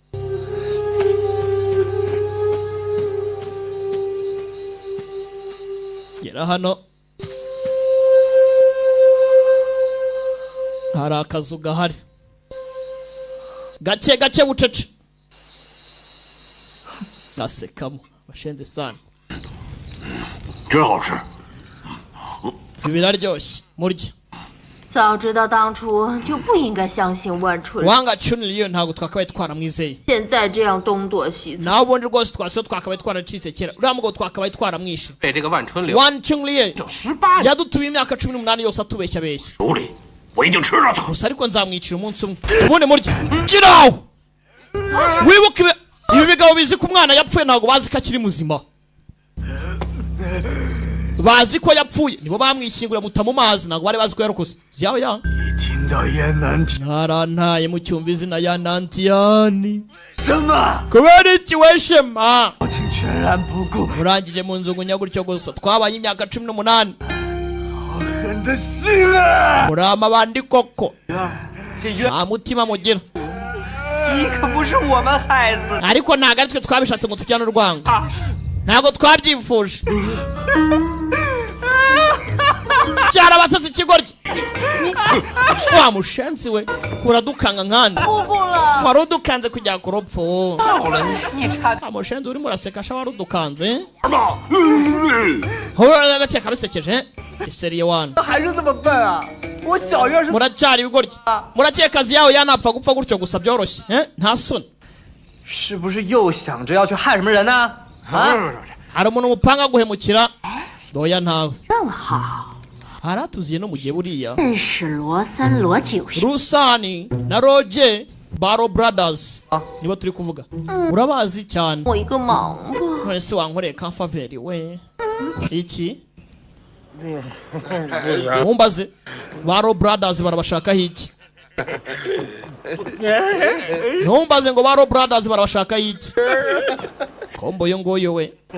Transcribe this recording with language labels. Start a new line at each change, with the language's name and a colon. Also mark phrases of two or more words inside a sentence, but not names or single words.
Kinyarwanda: Gera hano hari akazu gahari gake gake bucece. Nasekamo bashenze sana.
Chinese: 真好吃。
Kinyarwanda: Biraryoshye murya.
Chinese: 早知道当初就不应该相信万春。
Kinyarwanda: Wanga Chunliyo ntago twakabaye twaramwizeye.
Chinese: 现在这样东躲西藏。
Kinyarwanda: Naho ubundi rwose twasiyo twakabaye twaracitse kera. Uriya mugabo twakabaye twaramwishe.
Chinese: 被这个万春流
Kinyarwanda: Chunliyo 18 yadutuye imyaka 18 yose atubeshya beshya.
Chinese: 手里，我已经吃了它。
Kinyarwanda: Gusa ariko nzamwicira umunsi umwe. Ubundi murya. Kiraho. Wibuke ibi bigabo bizi ko umwana yapfuye ntago bazi ko akiri muzima. Bazi ko yapfuye nibo bamwishyingura muta mu mazi ntago bari bazi ko yarokoze. Ziyaho ya.
Chinese: 听到燕南提
Kinyarwanda: Narantaye mu cyumba izina ya Nantiyani.
Chinese: 什么？
Kinyarwanda: Kubera iki we Shema?
Chinese: 我竟全然不顾，
Kinyarwanda: Urangije mu nzungunya gutyo gusa twabaye imyaka 18.
Chinese: 好狠的心啊！
Kinyarwanda: Murama bandi koko.
Chinese: 这冤
Kinyarwanda: Nta mutima mugira.
Chinese: 你可不是我们害死的。
Kinyarwanda: Ariko ntago ari twe twabishatse ngo tujyane urwango. Ntago twabyifuje. Cyara basatse ikigoryi. Wa mushenzi we uradukanga nkandi.
Chinese: 姑姑了。
Kinyarwanda: Warudukanze kujya ku rupfu.
Chinese: 到了你差
Kinyarwanda: Amushenzi urimo uraseka sha warudukanze.
Chinese: 儿子，
Kinyarwanda: Hora gake kabisekeje. Iseriye wana.
Chinese: 还是这么笨啊！我小月是
Kinyarwanda: Muracyari ibigoryi. Murakeka kazi yawe yanapfa gupfa gutyo gusa byoroshye. Nta soni.
Chinese: 是不是又想着要去害什么人呢？啊！
Kinyarwanda: Hari umuntu mupanga guhemukira. Doya ntawe.
Chinese: 正好
Kinyarwanda: Haratuziye no mu gihe buriya.
Chinese: 认识罗三罗九是
Kinyarwanda: Rusani na Roger Baro Brothers nibo turi kuvuga. Urabazi cyane.
Chinese: 我一个忙吧。
Kinyarwanda: None se wankoreye ka faveri we. Iki? Mumbaze. Baro Brothers barabashaka iki? Ntumbaze ngo Baro Brothers barabashaka iki? Kombo yo ngoyo we.